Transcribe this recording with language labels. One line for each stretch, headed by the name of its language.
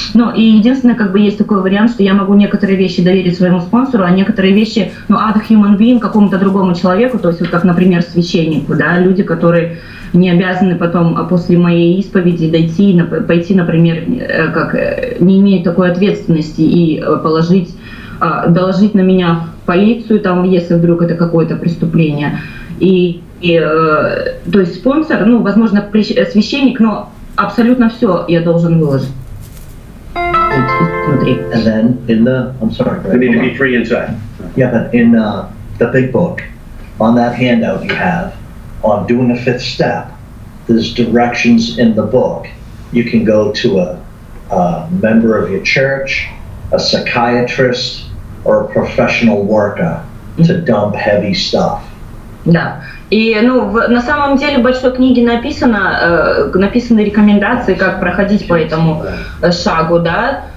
Russian: Но и единственное, есть такой вариант, что я могу некоторые вещи доверить своему спонсору, а некоторые вещи,
English: other human being,
Russian: какому-то другому человеку, то есть вот как, например, священнику, да, люди, которые не обязаны потом после моей исповеди пойти, например, не имеют такой ответственности и доложить на меня в полицию, там, если вдруг это какое-то преступление. То есть спонсор, возможно, священник, но абсолютно все я должен выложить. Внутри.
English: And then I'm sorry. You need to be free inside. Yeah, but in the big book, on that handout you have, on doing a 5th step, there's directions in the book. You can go to a member of your church, a psychiatrist, or a professional worker to dump heavy stuff.
Russian: Да. И на самом деле в большой книге написаны рекомендации, как проходить по этому шагу, да.